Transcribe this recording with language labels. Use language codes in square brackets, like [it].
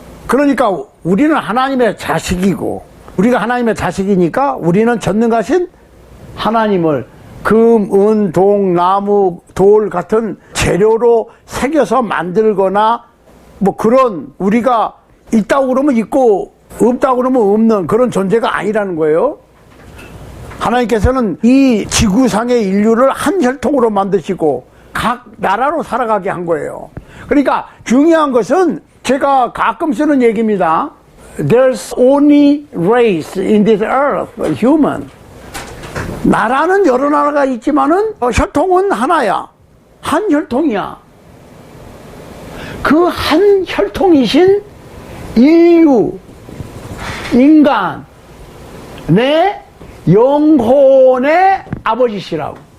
[ko] 그러니까 우리는 하나님의 자식이고, 우리가 하나님의 자식이니까 우리는 전능하신 하나님을 금, 은, 동, 나무, 돌 같은 재료로 새겨서 만들거나 뭐 그런, 우리가 있다고 그러면 있고 없다고 그러면 없는 그런 존재가 아니라는 거예요. 하나님께서는 이 지구상의 인류를 한 혈통으로 만드시고 각 나라로 살아가게 한 거예요. 그러니까 중요한 것은 제가 가끔 쓰는 얘기입니다. [en] There's only race in this earth, human. [ko] 나라는 여러 나라가 있지만은 혈통은 하나야. 한 혈통이야. 그 한 혈통이신 인류, 인간, 내 영혼의 아버지시라고.